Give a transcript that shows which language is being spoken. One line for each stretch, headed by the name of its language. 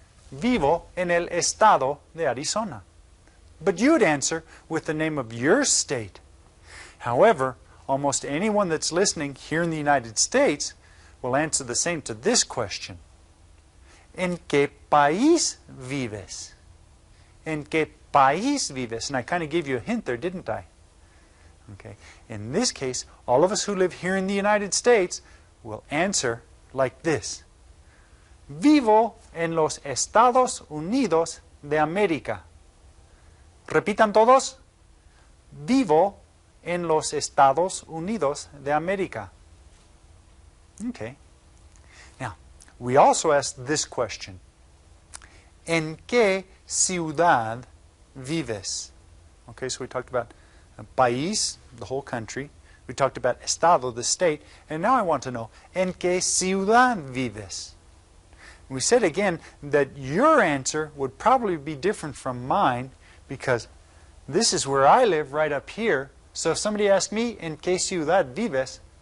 Spanish: Vivo en el estado de Arizona.
English: But you'd answer with the name of your state. However, almost anyone that's listening here in the United States will answer the same to this question.
Spanish: ¿En qué país vives? ¿En qué país vives?
English: And I kind of gave you a hint there, didn't I? Okay. In this case, all of us who live here in the United States will answer like this.
Spanish: Vivo en los Estados Unidos de América. Repitan todos. Vivo en los Estados Unidos de América. Okay.
English: Now, we also asked this question.
Spanish: ¿En qué ciudad vives?
English: Okay, so we talked about país, the whole country. We talked about estado, the state. And now I want to know,
Spanish: ¿en qué ciudad vives?
English: We said again that your answer would probably be different from mine because this is where I live, right up here. So if somebody asked me,
Spanish: ¿en qué ciudad vives?